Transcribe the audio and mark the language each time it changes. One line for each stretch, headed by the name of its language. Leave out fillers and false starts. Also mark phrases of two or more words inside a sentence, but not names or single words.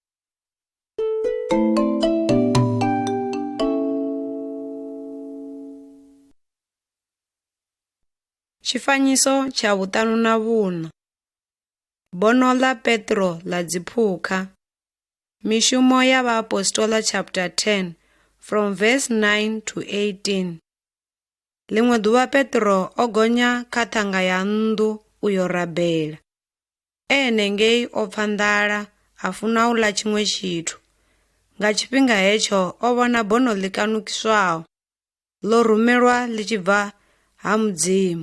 Venda: Tshifanyiso tsha vhuṱanu na vhuṋa. Bono ḽa Petro ḽa dziphukha. Mishumo ya Vhaapostoli
English: chapter 10 from verse 9 to 18.
Venda: Ḽiṅwe ḓuvha Petro o gonya kha ṱhanga ya nnḓu uyo rabela. Henengei o pfa nḓala, a funa u ḽa tshiṅwe tshithu. Nga tshifhinga hetsho o vhona bono ḽi kanukiswaho, ḽo rumelwa ḽi tshi bva ha Mudzimu.